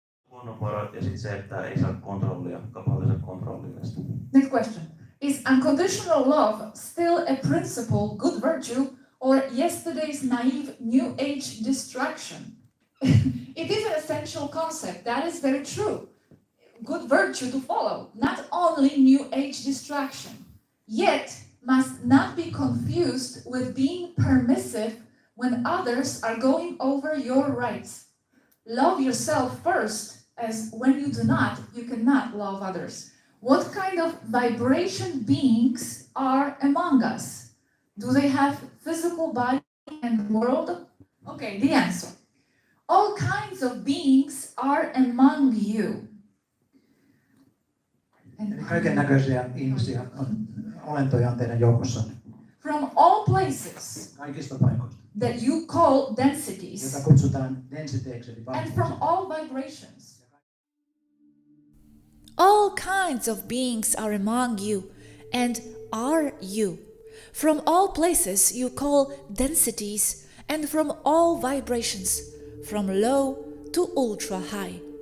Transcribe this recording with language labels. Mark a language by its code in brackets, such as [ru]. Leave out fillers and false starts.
[fi] Luonnonvarat ja sitten se, että ei saa kontrollia, kaupallisen kontrollista. [en] Next question. Is unconditional love still a principle, good virtue, or yesterday's naive New Age distraction? It is an essential concept. That is very true. Good virtue to follow, not only New Age distraction. Yet, must not be confused with being permissive when others are going over your rights. Love yourself first, as when you do not, you cannot love others. What kind of vibration beings are among us? Do they have physical body and world? Okay, the answer. All kinds of beings are among you. [fi] Kaiken näköisiä ihmisiä olentoja on teidän joukossanne. [en] From all places. [fi] Kaikista paikoista. [en] That you call densities. [fi] Jota kutsutaan densiteiksi eli [en] and from all vibrations. All kinds of beings are among you and are you. From all places you call densities and from all vibrations, from low to ultra high.